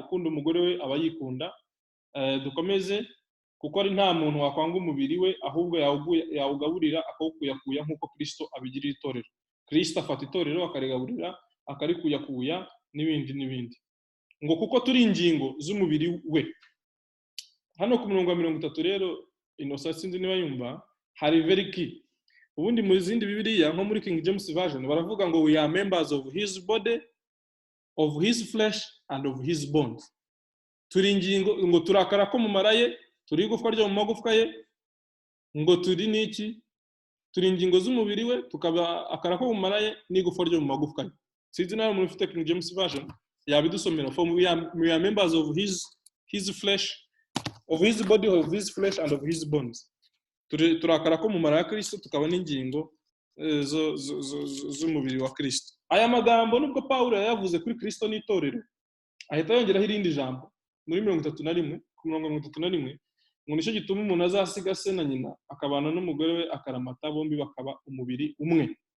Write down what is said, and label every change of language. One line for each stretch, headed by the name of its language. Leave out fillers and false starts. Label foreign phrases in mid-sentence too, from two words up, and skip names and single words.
Kinyarwanda: Ukunda umugore we aba yikunda. Dukomeze, kuko ari nta muntu wakwanga umubiri we, ahubwo yawugaburira akawukuyakuya nk'uko Kristo abigirira itorero. Kristo afata itorero akarigaburira, akarikuyakuya, n'ibindi n'ibindi. Ngo kuko turi ingingo z'umubiri we. Hano ku murongo wa 30 rero, Innocent sinzi niba yumva, hari
English: very key.
Kinyarwanda: Ubundi mu zindi Bibiliya nko muri King James Version baravuga ngo
English: we are members of his body, of his flesh and of his bones.
Kinyarwanda: Turi ingingo, ngo turakara ko mu maraye, turi igufwa ryo mu magufwa ye, ngo turi niki, turi ingingo z'umubiri we, tukaba akara ko mu maraye n'igufwa ryo mu magufwa ye. Sinzi nawe muri ufite King James Version yabidusomera.
English: For we are members of his flesh, of his body, of his flesh and of his bones.
Kinyarwanda: Turakara ko mu mara ya Kristo, tukaba n'ingingo z'umubiri wa Kristo. Aya magambo nubwo Paulo yavuze kuri Kristo n'itorero, ahita yongeraho irindi jambo muri 31 ku murongo 31, ngo nicyo gituma umuntu azasiga se na nyina akabana n'umugore we akaramata, bombi bakaba umubiri umwe.